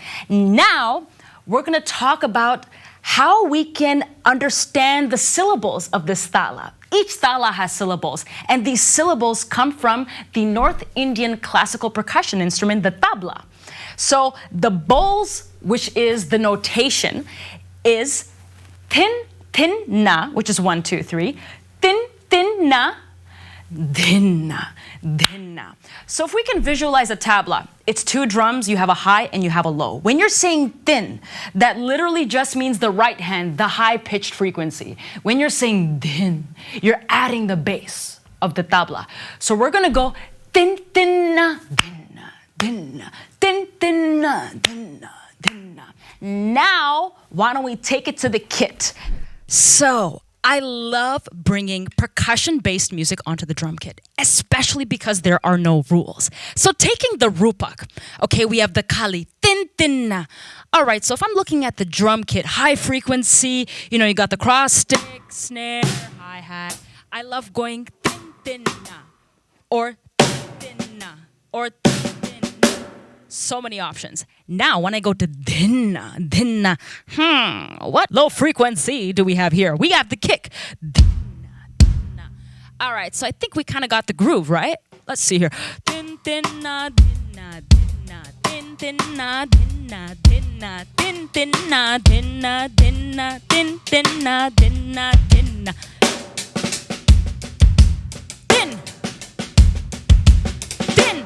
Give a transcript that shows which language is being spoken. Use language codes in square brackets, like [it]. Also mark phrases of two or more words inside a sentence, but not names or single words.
[en] Now, we're gonna talk about how we can understand the syllables of this Tala. Each Tala has syllables, and these syllables come from the North Indian classical percussion instrument, the tabla. So the bowls, which is the notation, is tin, tin, na, which is 1, 2, 3, tin, tin, na, dhinna, dhinna. So if we can visualize a tabla, it's 2 drums, you have a high and you have a low. When you're saying thin, that literally just means the right hand, the high-pitched frequency. When you're saying dhin, you're adding the bass of the tabla. So we're gonna go tin, thinna, dhinna, dhinna, tin, thinna, dhinna, dhinna. Now, why don't we take it to the kit? So, I love bringing percussion-based music onto the drum kit, especially because there are no rules. So taking the RUPAK, okay, we have the Khali, tin, tinna. All right, so if I'm looking at the drum kit, high frequency, you know, you got the cross stick, snare, hi-hat. I love going tin, tinna, or tinna, or tinna. So many options. Now, when I go to dhinna, dhinna, what low frequency do we have here? We have the kick. Dhinna, dhinna. All right, so I think we kind of got the groove, right? Let's see here. Din, dhinna, dhinna, dhinna, din, dhinna, dhinna, dhinna, din, dhinna, dhinna, dhinna, din, dhinna, dhinna, dhinna. Din. Din.